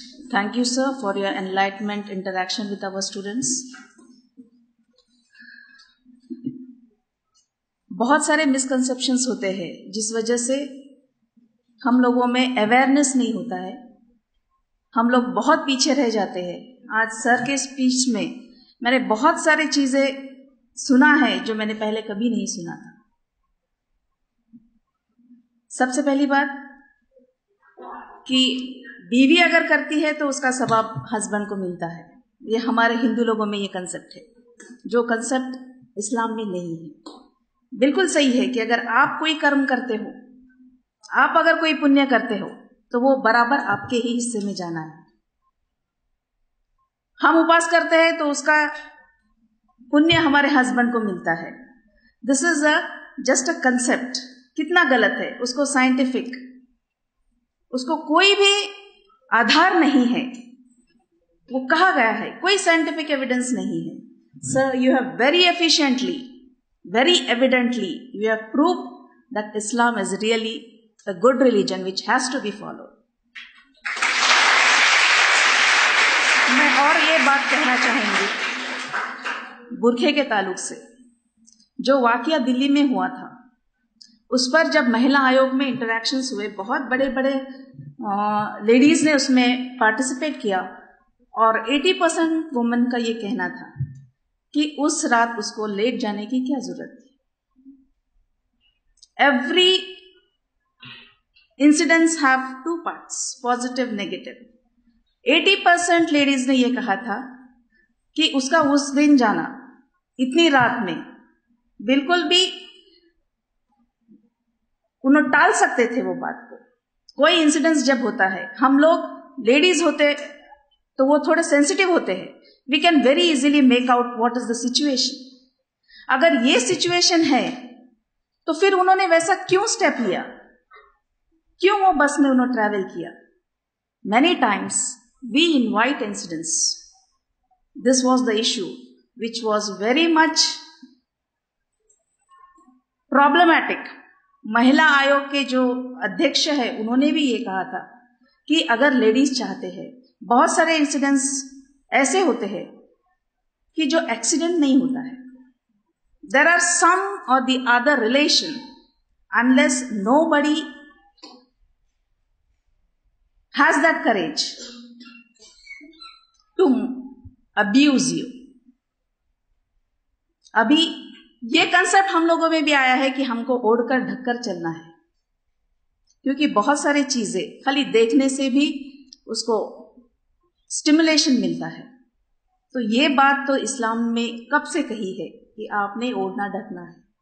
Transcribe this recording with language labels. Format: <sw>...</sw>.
<en>Thank you, sir, for your enlightenment interaction with our students.</en> <ur>بہت سارے misconceptions ہوتے ہیں جس وجہ سے ہم لوگوں میں اویئرنیس نہیں ہوتا ہے، ہم لوگ بہت پیچھے رہ جاتے ہیں. آج سر کے اسپیچ میں میں نے بہت ساری چیزیں سنا ہے جو میں نے پہلے کبھی نہیں سنا تھا. سب سے پہلی بات کہ بیوی اگر کرتی ہے تو اس کا ثواب ہسبینڈ کو ملتا ہے. یہ ہمارے ہندو لوگوں میں یہ کنسیپٹ ہے، جو کنسیپٹ اسلام میں نہیں ہے. بالکل صحیح ہے کہ اگر آپ کوئی کرم کرتے ہو, آپ اگر کوئی پنیہ کرتے ہو تو وہ برابر آپ کے ہی حصے میں جانا ہے. ہم اپاس کرتے ہیں تو اس کا پنیہ ہمارے ہسبینڈ کو ملتا ہے.</ur> <en>This is just a concept.</en> <ur>کتنا غلط ہے, اس کو سائنٹیفک, اس کو کوئی بھی آدھار نہیں ہے. وہ کہا گیا ہے, کوئی سائنٹیفک ایویڈنس نہیں ہے.</ur> <en>Sir, you have very efficiently, very evidently, you have proved that Islam is really a good religion which has to be followed.</en> <ur>میں اور یہ بات کہنا چاہوں گی برقعے کے تعلق سے. جو واقعہ دلی میں ہوا تھا, اس پر جب مہیلا آیوگ میں انٹریکشنز ہوئے, بہت بڑے بڑے لیڈیز نے اس میں پارٹیسپیٹ کیا, اور 80% وومن کا یہ کہنا تھا کہ اس رات اس کو لیٹ جانے کی کیا ضرورت تھی.</ur> <en>Every incidents have 2 parts, positive negative.</en> <ur>80% ladies نے یہ کہا تھا کہ اس کا اس دن جانا اتنی رات میں بالکل بھی انہوں ٹال سکتے تھے وہ بات کو. کوئی انسیڈنس جب ہوتا ہے, ہم لوگ لیڈیز ہوتے تو وہ تھوڑے سینسیٹیو ہوتے ہیں.</ur> <en>We can very easily make out what is the situation.</en> <ur>اگر یہ سچویشن ہے تو پھر انہوں نے ویسا کیوں اسٹیپ لیا, کیوں وہ بس میں انہوں ٹریول کیا.</ur> <en>Many times we invite incidents. This was the issue which was very much problematic.</en> <ur>مہیلا آیوگ کے جو ادھیکش ہے انہوں نے بھی یہ کہا تھا کہ اگر لیڈیز چاہتے ہیں, بہت سارے انسیڈنٹس ایسے ہوتے ہیں کہ جو ایکسیڈنٹ نہیں ہوتا ہے.</ur> <en>There are some or the other relation, unless nobody has that courage to abuse you.</en> <ur>ابھی یہ کنسپٹ ہم لوگوں میں بھی آیا ہے کہ ہم کو اوڑھ کر ڈھک کر چلنا ہے, کیونکہ بہت ساری چیزیں خالی دیکھنے سے بھی اس کو اسٹیمولیشن ملتا ہے. تو یہ بات تو اسلام میں کب سے کہی ہے کہ آپ نے اوڑھنا ڈھکنا ہے.</ur>